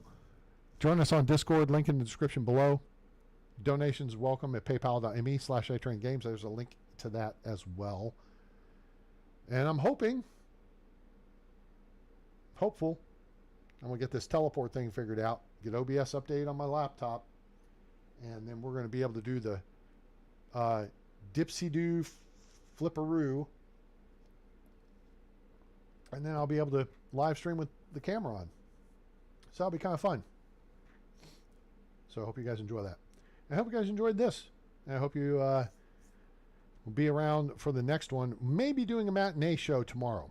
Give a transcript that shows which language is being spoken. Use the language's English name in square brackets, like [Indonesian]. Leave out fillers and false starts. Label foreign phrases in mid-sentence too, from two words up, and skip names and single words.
[English] Join us on Discord, link in the description below. Donations welcome at paypal.me/atraingames. There's a link to that as well. And I'm hopeful, I'm going to get this teleport thing figured out, get OBS update on my laptop, and then we're going to be able to do the dipsy-doo flipperoo, and then I'll be able to live stream with the camera on. So that'll be kind of fun. So I hope you guys enjoy that. I hope you guys enjoyed this. And I hope you will be around for the next one. Maybe doing a matinee show tomorrow.